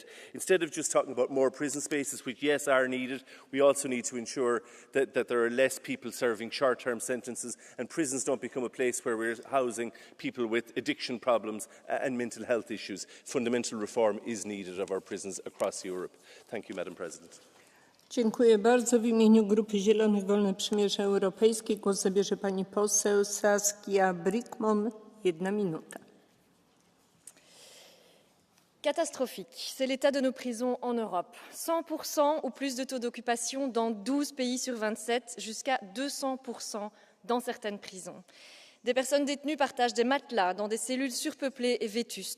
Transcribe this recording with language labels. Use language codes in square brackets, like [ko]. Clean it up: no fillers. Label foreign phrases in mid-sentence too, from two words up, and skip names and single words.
[en] Instead of just talking about more prison spaces, which, yes, are needed, we also need to ensure that there are less people serving short-term sentences and prisons don't become a place where we're housing people with addiction problems and mental health issues. Fundamental reform is needed of our prisons across Europe. Thank you, Madam President. [pl] Dziękuję bardzo. W imieniu Grupy Zielonych Wolne Przymierze Europejskie głos zabierze pani poseł Saskia Brickman. 1 minuta. [fr] Catastrophique, c'est l'état de nos prisons en Europe. 100% ou plus de taux d'occupation dans 12 pays sur 27, jusqu'à 200% dans certaines prisons. Des personnes détenues partagent des matelas dans des cellules surpeuplées et vétustes.